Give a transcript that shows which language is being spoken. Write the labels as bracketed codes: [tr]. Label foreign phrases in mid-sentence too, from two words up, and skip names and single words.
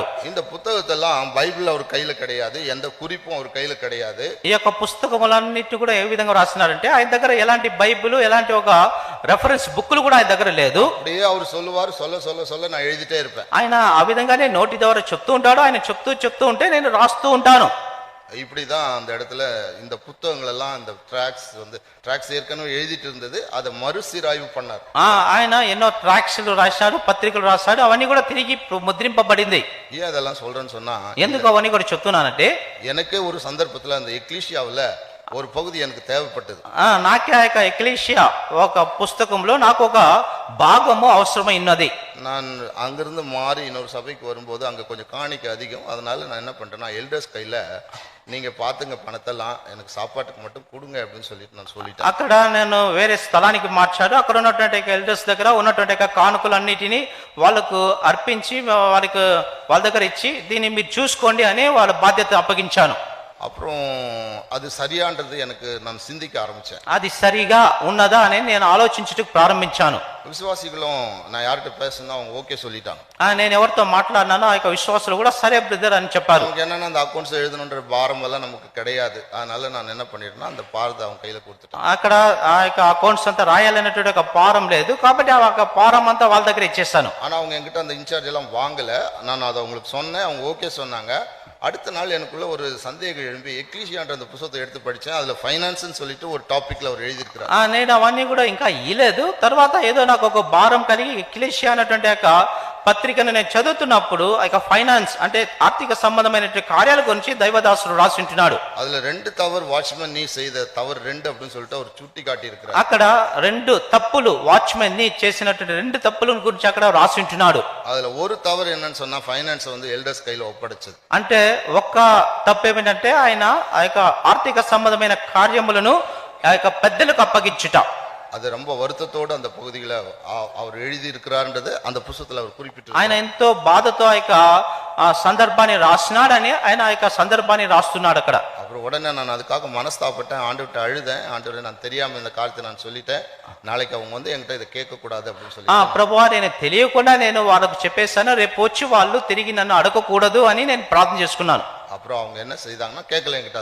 [ta] இந்த புத்தகத்தெல்லாம் பைபிள் அவர் கையில கிடையாது, எந்த குறிப்பும் அவர் கையில கிடையாது. [te] ఈ యొక్క పుస్తకములన్నిటిని కూడా ఏ విధంగా రాసినారంటే ఆయన దగ్గర ఎలాంటి బైబిల్ ఎలాంటి ఒక రెఫరెన్స్ బుక్లు కూడా ఆయన దగ్గర లేదు. [ta] அப்படியே அவர் சொல்லுவார், சொல்ல நான் எழுதிட்டே இருப்பேன். [te] ఆయన ఆ విధంగానే నోటి ద్వారా చెప్తూ ఉంటాడు. ఆయన చెప్తూ ఉంటే నేను రాస్తూ ఉంటాను. [ta] இப்படிதான் அந்த இடத்துல இந்த புத்தகங்கள் எல்லாம் இந்த ட்ராக்ஸ் ஏற்கனவே எழுதிட்டு இருந்தது, அதை மறுசீராய்வு பண்ணார். [te] ఆయన ఎన్నో ట్రాక్స్లు రాశాడు, పత్రికలు రాశాడు, అవన్నీ కూడా తిరిగి ముద్రింపబడింది. [ta] ஏன் அதெல்லாம் சொல்றேன்னு சொன்னா, [te] ఎందుకు అవన్నీ కూడా చెప్తున్నానంటే [ta] எனக்கே ஒரு சந்தர்ப்பத்துல அந்த எக்லீஷியாவுல ஒரு பகுதி எனக்கு தேவைப்பட்டது. [te] నాకే ఆ యొక్క ఎక్లీషియా ఒక పుస్తకంలో నాకు ఒక భాగము అవసరమైనది. [ta] நான் அங்கிருந்து மாறி இன்னொரு சபைக்கு வரும்போது அங்க கொஞ்சம் காணிக்கை அதிகம், அதனால நான் என்ன பண்றேன்னா எல்டர்ஸ் கையில நீங்க பாத்துங்க பணத்தெல்லாம் எனக்கு சாப்பாட்டுக்கு மட்டும் கொடுங்க அப்படின்னு சொல்லிட்டேன். [te] అక్కడ నేను వేరే స్థలానికి మార్చాడు. అక్కడ ఉన్నటువంటి ఎల్డర్స్ దగ్గర ఉన్నటువంటి కానుకలన్నిటిని వాళ్ళకు అర్పించి వాళ్ళ దగ్గర ఇచ్చి దీన్ని మీరు చూసుకోండి అని వాళ్ళ బాధ్యత అప్పగించాను. [ta] அப்புறம் அது சரியான்றது எனக்கு நான் சிந்திக்க ஆரம்பிச்சேன். [te] అది సరిగా ఉన్నదా అని నేను ఆలోచించుటకు ప్రారంభించాను. [ta] விசுவாசிகளும் நான் யார்கிட்ட பேசுனா அவங்க ஓகே சொல்லிட்டாங்க. [te] నేను ఎవరితో మాట్లాడినానో ఆ యొక్క విశ్వాసులు కూడా సరే బ్రదర్ అని చెప్పారు. [ta] நமக்கு என்னன்னா அந்த அக்கௌண்ட்ஸ் எழுதணுன்ற பாரம் எல்லாம் நமக்கு கிடையாது, அதனால நான் என்ன பண்ணிட்டேன்னா அந்த பாரத்தை அவங்க கையில கொடுத்துட்டேன். [te] అక్కడ ఆ యొక్క అకౌంట్స్ అంతా రాయాలనేటువంటి ఒక పారం లేదు కాబట్టి ఆ యొక్క పారం అంతా వాళ్ళ దగ్గర ఇచ్చేస్తాను. [ta] ஆனா அவங்க என்கிட்ட அந்த இன்சார்ஜ் எல்லாம் வாங்கல, நான் அதை அவங்களுக்கு சொன்னேன், அவங்க ஓகே சொன்னாங்க. அடுத்த நாள் எனக்குள்ள ஒரு சந்தேகம் எழும்பி எக்லீஷியான்ற அந்த புத்தகத்தை எடுத்து படிச்சேன். அதுல ஃபைனான்ஸ்னு சொல்லிட்டு ஒரு டாபிக்ல அவர் எழுதியிருக்கிறார். [te] నేను అవన్నీ కూడా ఇంకా ఇలేదు. తర్వాత ఏదో నాకు ఒక భారం కలిగి ఎక్లీషియా అనేటువంటి యొక్క పత్రికను నేను చదువుతున్నప్పుడు ఆ యొక్క ఫైనాన్స్ అంటే ఆర్థిక సంబంధమైనటువంటి కార్యాల గురించి దైవదాసుడు రాసి ఉంటున్నాడు. [ta] அதுல 2 தவறு வாட்ச்மேன் நீ செய்த தவறு 2 அப்படின்னு சொல்லிட்டு அவர் சுட்டி காட்டி இருக்கிறார். [te] అక్కడ 2 తప్పులు వాచ్మెన్ ని చేసినటువంటి 2 తప్పుల గురించి అక్కడ రాసి ఉంటున్నాడు. [ta] அதுல ஒரு தவறு என்னன்னு சொன்னா ஃபைனான்ஸ் வந்து எல்டர்ஸ் கையில ஒப்படைச்சது. [te] అంటే ఒక్క తప్పు ఏమిటంటే ఆయన ఆ యొక్క ఆర్థిక సంబంధమైన కార్యములను ఆ యొక్క పెద్దలకు అప్పగించుట. [ta] அது ரொம்ப வருத்தத்தோடு அந்த பகுதியில அவர் எழுதி இருக்கிறார்ன்றது அந்த புத்தகத்துல அவர் குறிப்பிட்டு [te] ఆయన ఎంతో బాధతో ఆ యొక్క సందర్భాన్ని రాసినాడని ఆయన ఆ యొక్క సందర్భాన్ని రాస్తున్నాడు అక్కడ. [ta] அப்புறம் உடனே நான் அதுக்காக மனஸ்தாப்பட்டேன், ஆண்டவர்கிட்ட அழுதேன், ஆண்டவரே நான் தெரியாம இந்த காரியத்தை நான் சொல்லிட்டேன், நாளைக்கு அவங்க வந்து என்கிட்ட இதை கேட்க கூடாது அப்படின்னு சொல்லி. [te] ప్రభువా నేను తెలియకుండా నేను వాళ్ళకు చెప్పేశాను, రేపు వచ్చి వాళ్ళు తిరిగి నన్ను అడగకూడదు అని నేను ప్రార్థన చేసుకున్నాను. [ta] அப்புறம் அவங்க என்ன செய்தாங்கன்னா கேட்கல என்கிட்ட.